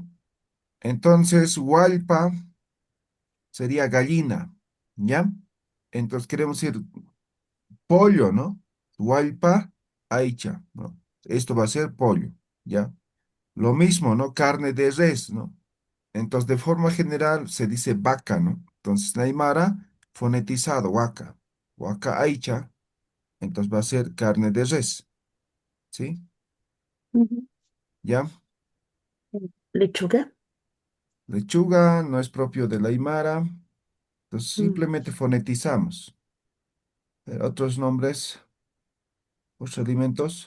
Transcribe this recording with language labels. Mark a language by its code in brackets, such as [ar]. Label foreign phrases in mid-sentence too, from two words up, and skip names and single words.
[es] Entonces, hualpa sería gallina, ¿ya? Entonces queremos decir pollo, ¿no? [ay] Hualpa, aicha, [es] ¿no? Esto va a ser pollo, ¿ya? Lo mismo, ¿no? Carne de res, ¿no? Entonces, de forma general se dice vaca, ¿no? Entonces, Naimara, fonetizado, vaca. [ay] Vaca aicha, [es] entonces va a ser carne de res, ¿sí? Ujú. ¿Ya? Lechuga. Lechuga no es propio de la Aymara, entonces Mm. simplemente fonetizamos. Otros nombres, otros alimentos,